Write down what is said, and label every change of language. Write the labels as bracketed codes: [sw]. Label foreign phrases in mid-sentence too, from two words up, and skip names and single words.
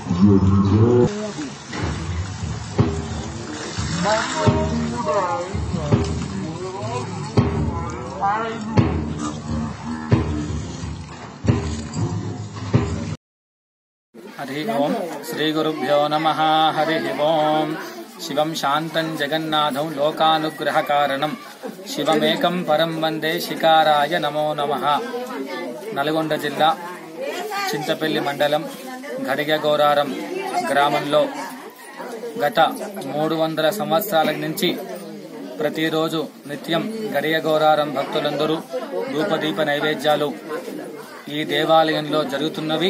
[sa] हरि ओम श्री गुरुभ्यो नमः। हरि ओम शिवं शांतं जगन्नाथं लोकानुग्रह कारणं शिवमेकं परं वंदे शिकाराय नमो नमः। [te] నల్గొండ జిల్లా చింతపల్లి మండలం గడిగగౌరారం గ్రామంలో గత 300 సంవత్సరాల నుంచి ప్రతిరోజు నిత్యం గడిగగౌరారం భక్తులందరూ ధూపదీప నైవేద్యాలు ఈ దేవాలయంలో జరుగుతున్నవి.